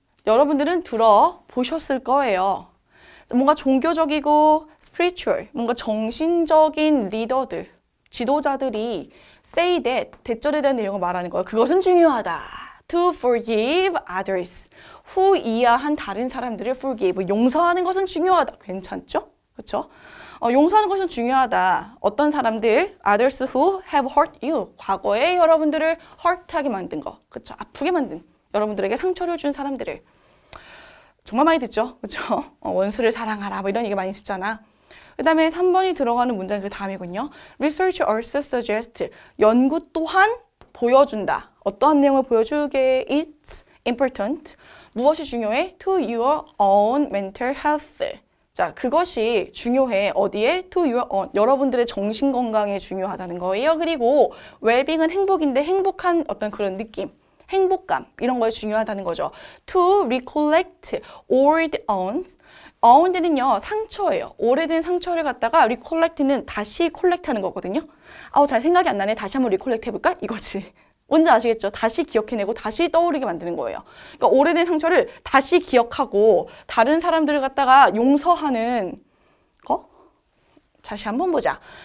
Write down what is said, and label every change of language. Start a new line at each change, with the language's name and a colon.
Korean: 여러분들은 들어보셨을 거예요. 뭔가 종교적이고 spiritual, 뭔가 정신적인 리더들, 지도자들이
English: say that,
Korean: 대절에 대한 내용을 말하는 거예요. 그것은 중요하다.
English: To forgive others.
Korean: 후이해한 다른 사람들을 forgive, 용서하는 것은 중요하다. 괜찮죠? 그렇죠? 용서하는 것은 중요하다. 어떤 사람들,
English: others who have hurt you.
Korean: 과거에 여러분들을 hurt하게 만든 거. 그렇죠? 아프게 만든, 여러분들에게 상처를 준 사람들을. 정말 많이 듣죠? 그렇죠? 원수를 사랑하라. 뭐 이런 얘기 많이 듣잖아. 그 다음에 3번이 들어가는 문장 그 다음이군요.
English: Research also suggests.
Korean: 연구 또한 보여준다. 어떠한 내용을 보여주게? It's
English: important.
Korean: 무엇이 중요해?
English: To your own mental health.
Korean: 자, 그것이 중요해. 어디에?
English: To your own.
Korean: 여러분들의 정신 건강에 중요하다는 거예요. 그리고 well-being은 행복인데 행복한 어떤 그런 느낌, 행복감 이런 거에 중요하다는 거죠.
English: To recollect old wounds.
Korean: wound는요 상처예요. 오래된 상처를 갖다가 recollect는 다시 콜렉트하는 거거든요. 아우 잘 생각이 안 나네. 다시 한번 리콜렉트 해볼까? 이거지. 뭔지 아시겠죠? 다시 기억해내고 다시 떠오르게 만드는 거예요. 그러니까 오래된 상처를 다시 기억하고 다른 사람들을 갖다가 용서하는 거? 다시 한번 보자.